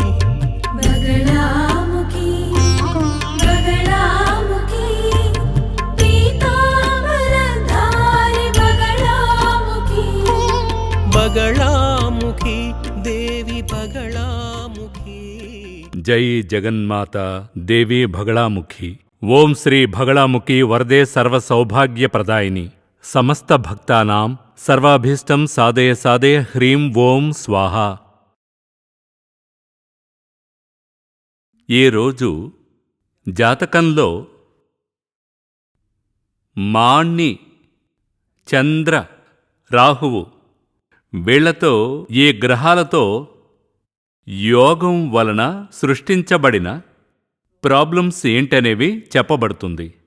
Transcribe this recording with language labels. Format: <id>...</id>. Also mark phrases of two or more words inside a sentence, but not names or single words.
<hi>बगलामुखी बगलामुखी पीताम्बरधारी बगलामुखी बगलामुखी देवी बगलामुखी। जय जगन्माता देवी बगलामुखी।</hi> <sa>ఓం శ్రీ బగళాముఖి వరదే సర్వ సౌభాగ్య ప్రదాయిని సమస్త భక్తానాం సర్వాభీష్టం సాధయ సాధయ హ్రీం ఓం స్వాహ.</sa> <te>ఈ రోజు జాతకంలో మాణి, చంద్ర, రాహువు వీళ్లతో ఈ గ్రహాలతో యోగం వలన సృష్టించబడిన ప్రాబ్లమ్స్ ఏంటనేవి చెప్పబడుతుంది.</te>